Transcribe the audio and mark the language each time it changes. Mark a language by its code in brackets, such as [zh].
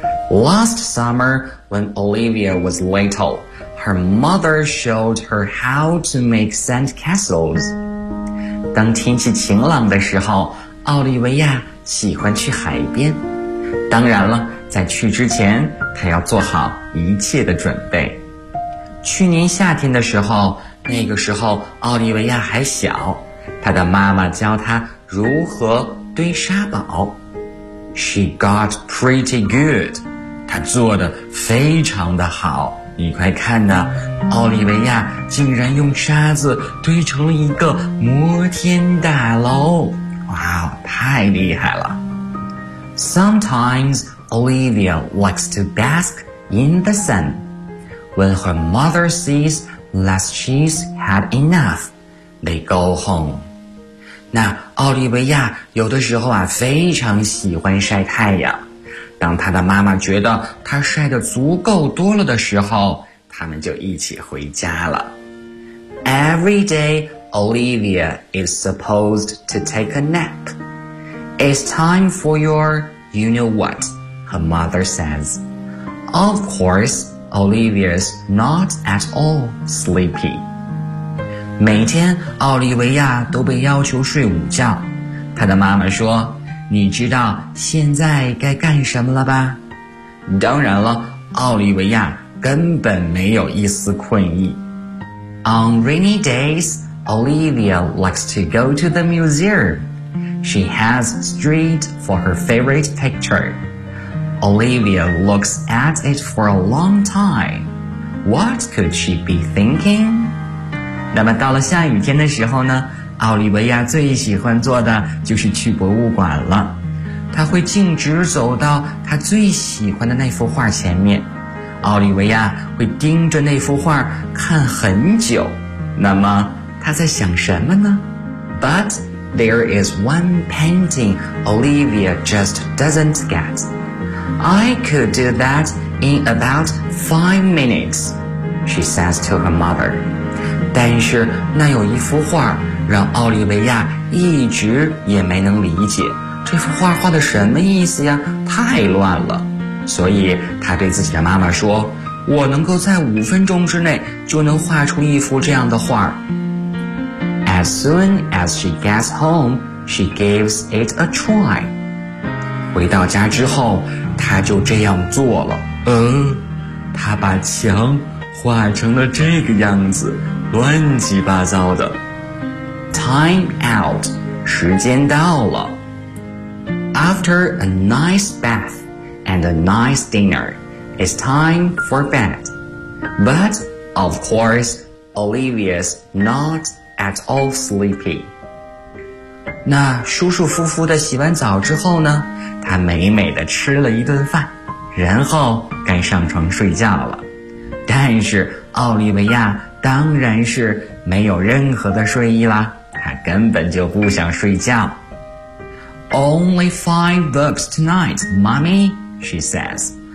[en] Last summer, when Olivia was little, her mother showed her how to make sand castles. [zh] 当天气晴朗的时候，奥利维亚喜欢去海边。当然了，在去之前，她要做好一切的准备。去年夏天的时候，那个时候奥利维亚还小，她的妈妈教她如何堆沙堡。 [en] She got pretty good. [zh] 她做得非常的好。你快看呐，奥利维亚竟然用沙子堆成了一个摩天大楼。哇，太厉害了。 [en] Sometimes Olivia likes to bask in the sun. When her mother sees that she's had enough, they go home. [zh] 那奥利维亚有的时候啊，非常喜欢晒太阳。当她的妈妈觉得她晒得足够多了的时候，他们就一起回家了。 [en] Every day, Olivia is supposed to take a nap. It's time for your, you know what, her mother says. Of course, Olivia's not at all sleepy. [zh] 每天奥利维亚都被要求睡午觉，她的妈妈说，你知道现在该干什么了吧？当然了，奥利维亚根本没有一丝困意。 [en] On rainy days, Olivia likes to go to the museum. She has street for her favorite picture. Olivia looks at it for a long time. What could she be thinking? [zh] 那么到了下雨天的时候呢？奥利维亚最喜欢做的就是去博物馆了。他会径直走到他最喜欢的那幅画前面，奥利维亚会盯着那幅画看很久。那么他在想什么呢？ [en] But there is one painting Olivia just doesn't get. I could do that in about 5 minutes, she says to her mother. [zh] 但是那有一幅画让奥利维亚一直也没能理解，这幅画画的什么意思呀？太乱了。所以他对自己的妈妈说，我能够在5分钟之内就能画出一幅这样的画。 [en] As soon as she gets home, she gives it a try. [zh] 回到家之后，他就这样做了。他把墙画成了这个样子，乱七八糟的。 [en] Time out, [zh] 时间到了。 [en] After a nice bath and a nice dinner, it's time for bed. But, of course, Olivia's not at all sleepy. [zh] 那舒舒服服地洗完澡之后呢，她美美地吃了一顿饭，然后该上床睡觉了。但是奥利维亚当然是没有任何的睡意啦。他根本就不想睡觉。 [en] Only 5 books tonight, mommy, she says.